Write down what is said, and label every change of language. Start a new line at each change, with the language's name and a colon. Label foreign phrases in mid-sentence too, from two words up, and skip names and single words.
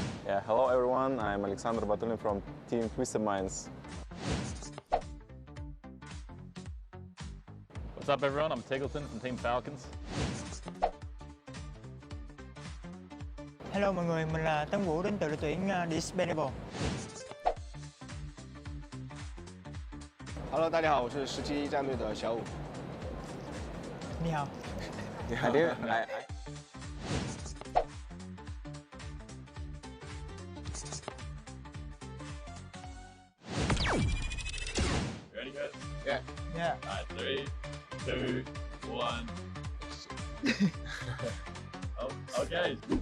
English: Yeah, hello everyone, I'm Alexander Batulin from Team Twisted Minds. What's up everyone, I'm Tiggleton from Team Falcons.
Vietnamese: Hello mọi người, mình là Tân Vũ đến từ đội tuyển Dispensable.
Chinese: Hello， 大家好，我是17战队的小武。你好。你好。来。
English: Ready guys? Yeah. Yeah. Alright, 3, 2, 1. Oh, okay.